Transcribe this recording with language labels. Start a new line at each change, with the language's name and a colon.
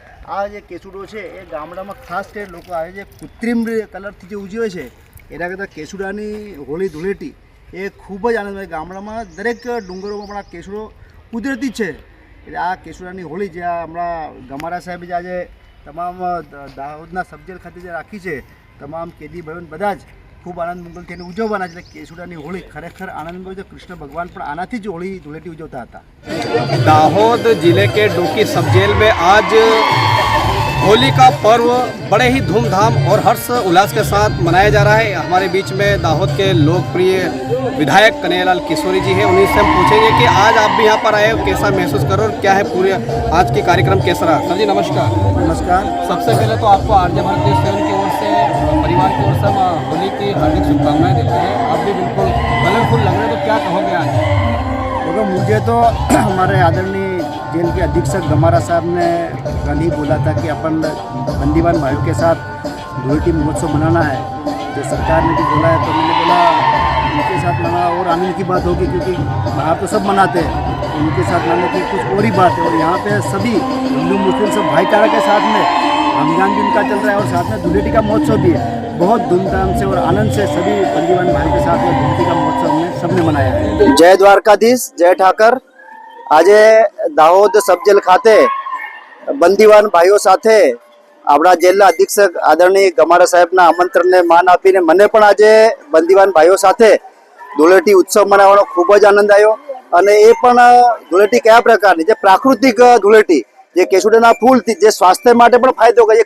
Gujarati: આ જે કેસુડો છે એ ગામડામાં ખાસ કરીને લોકો આવે છે કૃત્રિમ કલરથી જે ઉજવે છે એના કરતાં કેસુડાની હોળી ધૂળેટી એ ખૂબ જ આનંદ ગામડામાં દરેક ડુંગરોમાં પણ આ કેસુડો કુદરતી જ છે એટલે આ કેસુડાની હોળી જે હમણાં ગમારા સાહેબે આજે તમામ દાહોદના સબજેલ ખાતે જે રાખી છે તમામ કેદી ભાઈઓ બધા જ ખૂબ આનંદ મંગલથી એને ઉજવવાના છે. કેસુડાની હોળી ખરેખર આનંદ છે. કૃષ્ણ ભગવાન પણ આનાથી જ હોળી ધૂળેટી ઉજવતા હતા.
Hindi: दाहोद जिले के डोकी सब जेल में आज होली का पर्व बड़े ही धूमधाम और हर्ष उल्लास के साथ मनाया जा रहा है. हमारे बीच में दाहोद के लोकप्रिय विधायक कन्हैयालाल किशोरी जी हैं. उन्हीं से हम पूछेंगे कि आज आप भी यहाँ पर आए हो, कैसा महसूस करो और क्या है पूरे आज की कार्यक्रम कैसा रहा. सर जी नमस्कार. नमस्कार. सबसे पहले तो आपको आरजे भारत न्यूज़ 7 की ओर से परिवार की ओर से हम होली की हार्दिक शुभकामनाएं देते हैं. आप भी बिल्कुल कलरफुल लग रहे हैं, तो क्या कहोगे आज? देखो मुझे तो हमारे आदरणीय जेल के अधीक्षक गमारा साहब ने कल ही बोला था कि अपन बंदीवान भाइयों के साथ धूळेटी महोत्सव मनाना है. जो सरकार ने भी बोला है तो मैंने बोला उनके साथ मना और आनंद की बात होगी, क्योंकि बाहर तो सब मनाते हैं, उनके साथ मनाने की कुछ और ही बात है. और यहाँ पे सभी हिंदू मुस्लिम सब भाईचारा के साथ में रमजान भी उनका चल रहा है और साथ में धूळेटी का महोत्सव भी है. बहुत धूमधाम से और आनंद से सभी बंदीवान भाई के साथ में धूळेटी का महोत्सव में सबने मनाया है. जय द्वारकाधीश, जय
Gujarati: ઠાકર. આજે દાહોદ સબ જેલ ખાતે બંદીવાન ભાઈઓ સાથે આપણા જેલના અધિક્ષક આદરણીય ગમારા સાહેબના આમંત્રણને માન આપીને મને પણ આજે બંદીવાન ભાઈઓ સાથે ધૂળેટી ઉત્સવ મનાવવાનો ખૂબ જ આનંદ આવ્યો. અને એ પણ ધૂળેટી કયા પ્રકારની, જે પ્રાકૃતિક ધૂળેટી, જે કેસુડાના ફૂલથી જે સ્વાસ્થ્ય માટે પણ ફાયદો કરે.